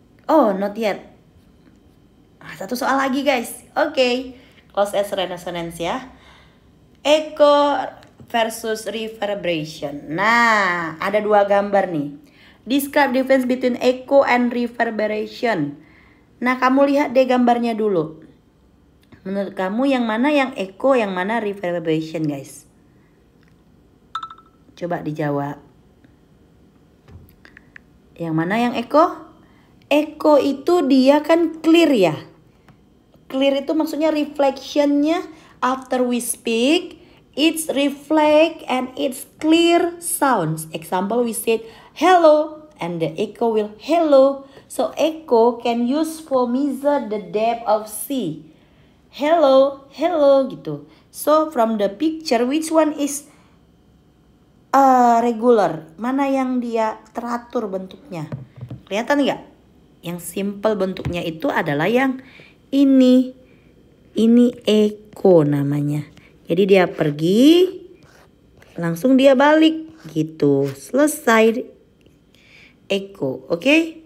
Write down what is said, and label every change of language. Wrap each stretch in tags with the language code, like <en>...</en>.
<en>Oh, not yet.</en> <id>Satu soal lagi guys. Oke.</id> <en>Cause as resonance ya. Echo versus reverberation.</en> <id>Nah, ada dua gambar nih.</id> <en>Describe difference between echo and reverberation.</en> <id>Nah, kamu lihat deh gambarnya dulu. Menurut kamu yang mana yang echo, yang mana reverberation guys? Coba dijawab. Yang mana yang echo? Echo itu dia kan clear ya. Clear itu maksudnya</id> <en>reflectionnya after we speak, it's reflect and it's clear sounds. Example, we said hello and the echo will hello. So echo can use for measure the depth of sea. Hello, hello gitu. So from the picture, which one is regular?</en> <id>Mana yang dia teratur bentuknya? Kelihatan nggak? Yang simple bentuknya itu adalah yang ini. Ini echo namanya. Jadi dia pergi, langsung dia balik gitu. Selesai echo, oke?</id>